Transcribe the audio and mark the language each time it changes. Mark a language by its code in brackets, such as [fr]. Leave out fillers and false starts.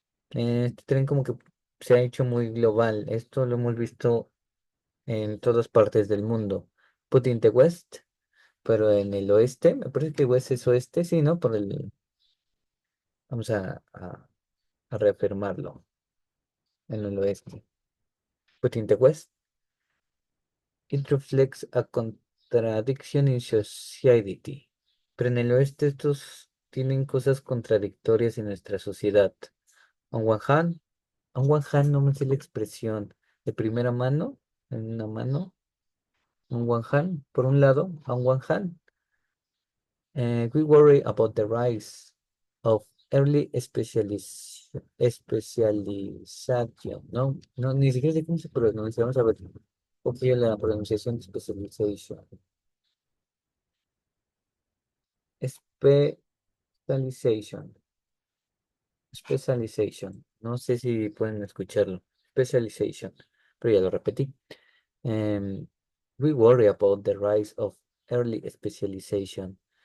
[es] Este tren como que se ha hecho muy global. Esto lo hemos visto en todas partes del mundo. [en] Put in the West, [es] pero en el oeste, me parece que West es oeste, sí, ¿no? Vamos a reafirmarlo en el oeste. [en] But in the West, it reflects a contradiction in society. [es] Pero en el oeste estos tienen cosas contradictorias en nuestra sociedad. [en] On one hand, on one hand [es] no me sé la expresión de primera mano, en una mano, [en] on one hand, [es] por un lado, [en] on one hand. We worry about the rise of early specialization, ¿no? [es] No, ni siquiera sé cómo se pronuncia. Vamos a ver. Copio la pronunciación de specialization. [en] Specialization. Specialization. [es] No sé si pueden escucharlo. Specialization. Pero ya lo repetí. [en] Em, we worry about the rise of early specialization.